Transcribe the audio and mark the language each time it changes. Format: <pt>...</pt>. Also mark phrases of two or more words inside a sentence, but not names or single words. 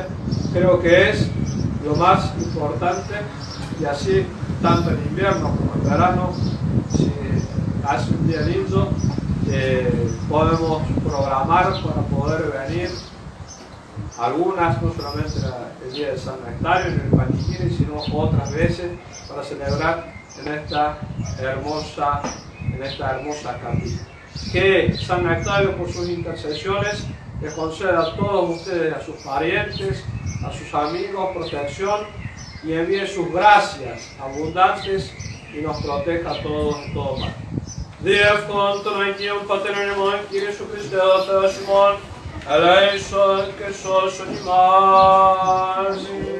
<es>Creo que es lo más importante y así, tanto en invierno como en verano, si hace un día lindo, podemos programar para poder venir algunas, no solamente el día de San Nectario en el Panigiri, sino otras veces para celebrar en esta hermosa capilla. Que San Nectario, por sus intercesiones, les conceda a todos ustedes, a sus parientes, a sus amigos, protección y envíe sus gracias abundantes y nos proteja a todos en todo mal.</es> <el>Διεύκον των Αγίων Πατέρων ημών, Κύριε Σου Χριστέ, ο Θεός ημών, ελέησον και σώσον ημάς.</el>